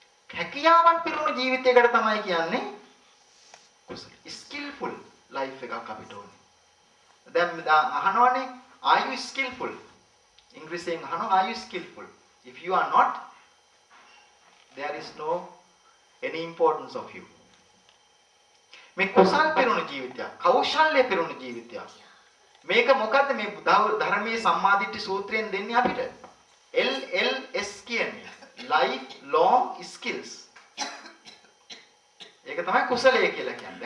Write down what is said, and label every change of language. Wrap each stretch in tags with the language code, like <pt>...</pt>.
<si>හැකියාවන් පිරුණු ජීවිතයකට තමයි කියන්නේ කුසල.</si> <en>Skillful life</en> <si>එකක් අපිට ඕනේ. දැන් අහනවනේ</si> <en>are you skillful?</en> <si>ඉංග්‍රීසියෙන් අහනවා</si> <en>are you skillful? If you are not, there is no any importance of you.</en> <si>මේ කුසල් පිරුණු ජීවිතයක්, කෞශල්‍ය පිරුණු ජීවිතයක්. මේක මොකද්ද මේ ධර්මයේ සම්මාදිට්ඨි සූත්‍රයෙන් දෙන්නේ අපිට? LLS කියන්නේ</si> <en>life long skills.</en> <si>ඒක තමයි කුසලය කියලා කියන්නේ.</si>